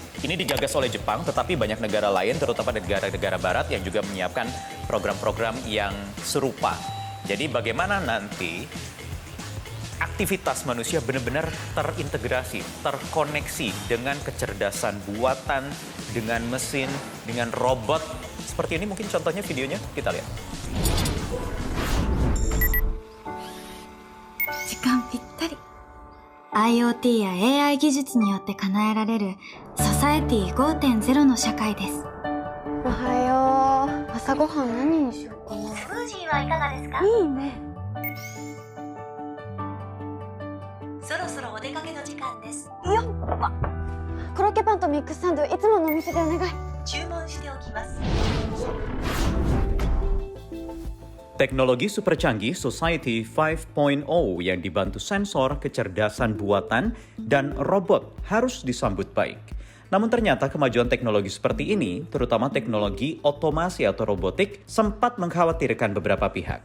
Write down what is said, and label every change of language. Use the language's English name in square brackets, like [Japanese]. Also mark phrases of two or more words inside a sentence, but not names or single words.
[Indonesian] Ini digagas oleh Jepang, tetapi banyak negara lain, terutama negara-negara barat yang juga menyiapkan program-program yang serupa. Jadi bagaimana nanti aktivitas manusia benar-benar terintegrasi, terkoneksi dengan kecerdasan buatan, dengan mesin, dengan robot. Seperti ini mungkin contohnya videonya, kita lihat. [Japanese] 時間ぴったり IoT や AI 技術によって叶えられるソサエティ 5.0 の社会です。おはよう。朝ごはん何にしようかな。スムージーはいかがですか？いいね。そろそろお出かけの時間です。よっわ。コロッケパンとミックスサンドいつものお店でお願い。注文しておきます。 [Indonesian] Teknologi super canggih Society 5.0 yang dibantu sensor, kecerdasan buatan, dan robot harus disambut baik. Namun ternyata kemajuan teknologi seperti ini, terutama teknologi otomasi atau robotik, sempat mengkhawatirkan beberapa pihak.